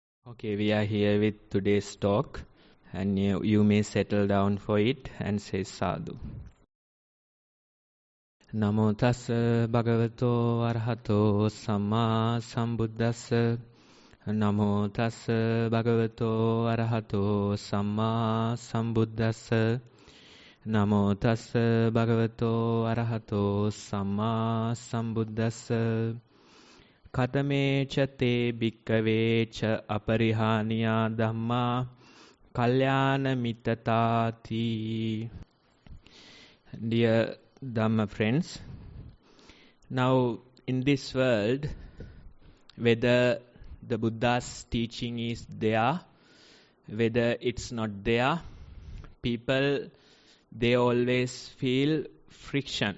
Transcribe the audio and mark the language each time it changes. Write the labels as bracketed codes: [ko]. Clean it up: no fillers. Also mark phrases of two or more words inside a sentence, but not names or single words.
[en] Okay, we are here with today's talk, and you may settle down for it and say sadhu. [pi] Namo tassa bhagavato arahato samma sambuddhassa. Namo tassa bhagavato arahato samma sambuddhassa. Namo tassa bhagavato arahato samma sambuddhassa. Katame cha te bhikkave cha Aparihaniyadhamma kalyana mittatati. [en] Dear Dhamma friends, now in this world, whether the Buddha's teaching is there, whether it's not there, people, they always feel friction.